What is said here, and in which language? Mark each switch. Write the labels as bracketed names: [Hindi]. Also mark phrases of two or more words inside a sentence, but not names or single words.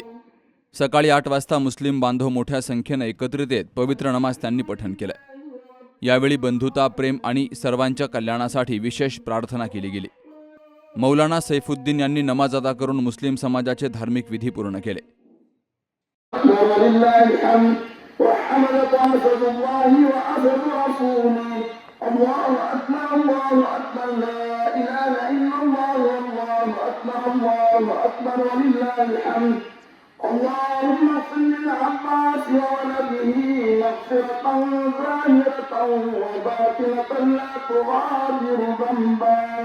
[Marathi] सकाळी 8 वाजता मुस्लिम बांधव मोठ्या संख्येनं एकत्रित येत पवित्र नमाज त्यांनी पठण केलं. यावेळी बंधुता, प्रेम आणि सर्वांच्या कल्याणासाठी विशेष प्रार्थना केली गेली. मौलाना सैफुद्दीन यांनी नमाज अदा करून मुस्लिम समाजाचे धार्मिक विधी पूर्ण केले. [Arabic] الله أكبر الله أكبر لا إله إلا الله والله أكبر الله أكبر ولله الحمد. اللهم صل للعباس وولده مغفرة ظاهرة وباطنة لا تغادر ذنبا.